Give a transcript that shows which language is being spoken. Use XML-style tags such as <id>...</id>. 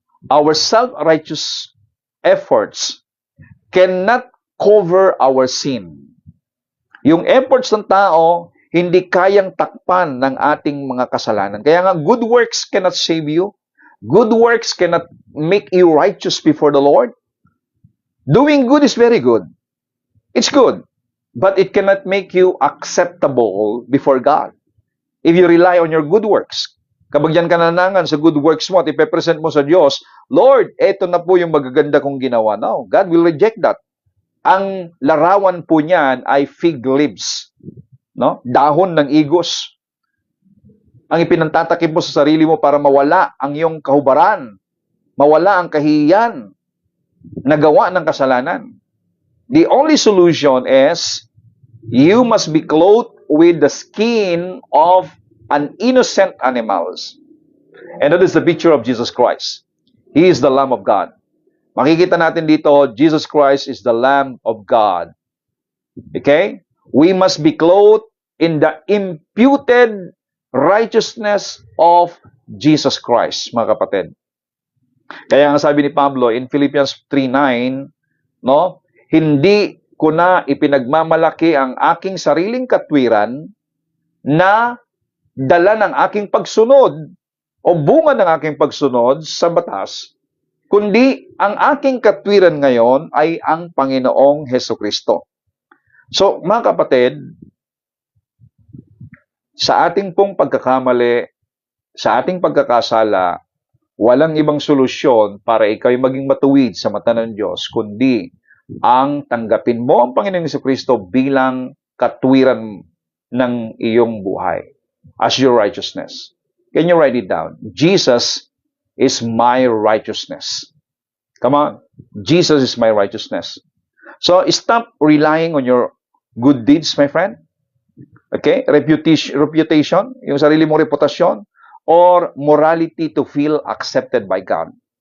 <en>Our self-righteous efforts cannot cover our sin.</en> <tl>Yung efforts ng tao, hindi kayang takpan ng ating mga kasalanan. Kaya nga,</tl> <en>good works cannot save you. Good works cannot make you righteous before the Lord. Doing good is very good. It's good. But it cannot make you acceptable before God. If you rely on your good works.</en> <tl>Kapag yan ka nanangan sa good works mo at ipepresent mo sa Diyos, Lord, eto na po yung magaganda kong ginawa.</tl> <en>No, God will reject that.</en> <tl>Ang larawan po niyan ay fig leaves. No? Dahon ng igos. Ang ipinantatakip mo sa sarili mo para mawala ang iyong kahubaran, mawala ang kahihiyan, nagawa ng kasalanan.</tl> <en>The only solution is you must be clothed with the skin of an innocent animals. And that is the picture of Jesus Christ. He is the Lamb of God.</en> <tl>Makikita natin dito,</tl> <en>Jesus Christ is the Lamb of God. Okay? We must be clothed in the imputed righteousness of Jesus Christ,</en> <tl>mga kapatid. Kaya nga sabi ni Pablo in Philippians 3:9, no? Hindi ko na ipinagmamalaki ang aking sariling katwiran na dala ng aking pagsunod o bunga ng aking pagsunod sa batas, kundi ang aking katwiran ngayon ay ang Panginoong Hesukristo. So, mga kapatid, sa ating pong pagkakamali, sa ating pagkakasala, walang ibang solusyon para ikaw ay maging matuwid sa mata ng Diyos, kundi ang tanggapin mo ang Panginoong Hesukristo bilang katwiran ng iyong buhay</tl> <en>as your righteousness. Can you write it down? Jesus is my righteousness. Come on. Jesus is my righteousness. So, stop relying on your good deeds, my friend. Okay? Reputation,</en> <tl>yung sarili mong reputasyon,</tl> <en>or morality to feel accepted by God.</en>